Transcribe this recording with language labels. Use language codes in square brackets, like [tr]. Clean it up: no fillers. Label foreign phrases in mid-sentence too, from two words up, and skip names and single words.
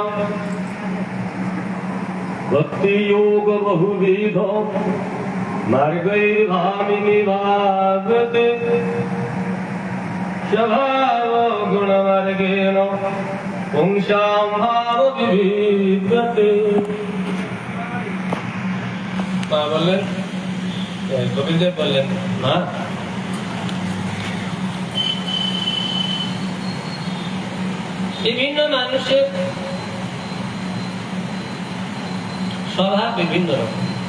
[sa] भक्ति योग बहुविध मार्गैर्भामिनी भागते स्वभाव गुण मार्गेण पुंसां भाव विविधते। [bn] মা বললেন, কপিল দেব বললেন, মা বিভিন্ন মানুষের স্বভাব বিভিন্ন রকম।